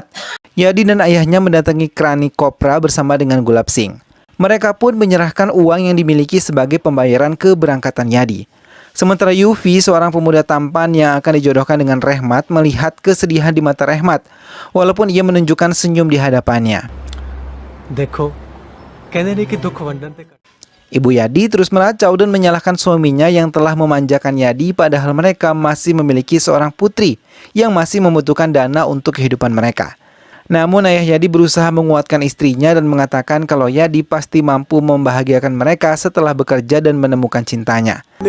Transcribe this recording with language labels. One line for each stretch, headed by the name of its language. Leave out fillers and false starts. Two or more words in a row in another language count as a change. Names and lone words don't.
Indonesian: Yadi dan ayahnya mendatangi Krani Kopra bersama dengan Gulab Singh. Mereka pun menyerahkan uang yang dimiliki sebagai pembayaran keberangkatan Yadi. Sementara Yufi, seorang pemuda tampan yang akan dijodohkan dengan Rehmat, melihat kesedihan di mata Rehmat, walaupun ia menunjukkan senyum di hadapannya.
Punjabi: ਦੇਖੋ ਕਹਿਣੇ ਨਹੀਂ ਕਿ ਦੁੱਖ ਵੰਡਣ ਤੇ
Indonesian: Ibu Yadi terus meracau dan menyalahkan suaminya yang telah memanjakan Yadi padahal mereka masih memiliki seorang putri yang masih membutuhkan dana untuk kehidupan mereka. Namun ayah Yadi berusaha menguatkan istrinya dan mengatakan kalau Yadi pasti mampu membahagiakan mereka setelah bekerja dan menemukan cintanya.